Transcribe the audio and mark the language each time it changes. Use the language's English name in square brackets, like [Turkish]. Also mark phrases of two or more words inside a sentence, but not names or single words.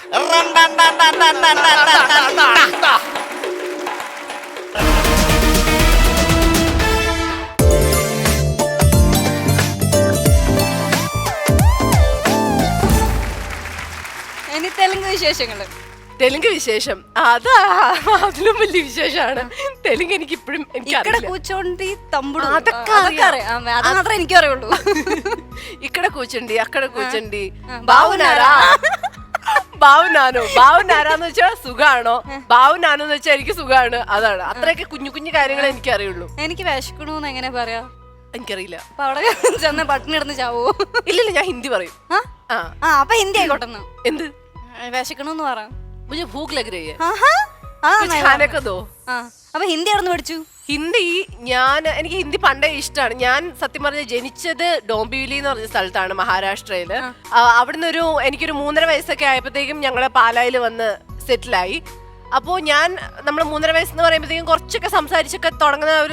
[Malayalam] ഇനി തെലുങ്ക് വിശേഷങ്ങള്. തെലുങ്ക് വിശേഷം അതിലും വലിയ വിശേഷമാണ്. തെലുങ്ക് എനിക്ക് ഇപ്പോഴും [Telugu] ఇక్కడ కూర్చోండి తమ్ముడు అదొక్క [Malayalam] അതു മാത്രം എനിക്ക് അറിയുള്ളൂ. [Telugu] ఇక్కడ కూర్చోండి, అక్కడ కూర్చోండి. [Malayalam] ബാവുനാരാന്ന് വെച്ചാൽ സുഖാണോ, ബാവുനാനെന്ന് വെച്ചാൽ എനിക്ക് സുഖാണ്. അതാണ്. അത്രയൊക്കെ കുഞ്ഞു കുഞ്ഞു കാര്യങ്ങൾ എനിക്ക് അറിയുള്ളൂ. എനിക്ക് വിശക്കണൂന്ന് എങ്ങനെ പറയാ? എനിക്കറിയില്ല. അപ്പൊ അവിടെ ചെന്ന് പട്ടിണി കിടന്ന് ചാവോ? ഇല്ലില്ല, ഞാൻ ഹിന്ദി പറയും. അപ്പൊ ഹിന്ദി ആയിക്കോട്ടെ. എന്ത് വിശക്കണൂന്ന് പറ. [Hindi] മുझे भूख लग रही है. കുछ खाने को दो. [Malayalam] അപ്പൊ ഹിന്ദി എവിടെ നിന്ന് പഠിച്ചു? ഹിന്ദി എനിക്ക് ഹിന്ദി പണ്ടേ ഇഷ്ടമാണ്. ഞാൻ സത്യം പറഞ്ഞ ജനിച്ചത് ഡോംബിവിലി എന്ന് പറഞ്ഞ സ്ഥലത്താണ്, മഹാരാഷ്ട്രയില്. അവിടുന്ന് എനിക്കൊരു 3.5 വയസ്സൊക്കെ ആയപ്പോഴത്തേക്കും ഞങ്ങള് പാലായിൽ വന്ന് സെറ്റിലായി. അപ്പോ നമ്മൾ 3.5 വയസ്സെന്ന് പറയുമ്പോഴത്തേക്കും കുറച്ചൊക്കെ സംസാരിച്ചൊക്കെ തുടങ്ങുന്ന ഒരു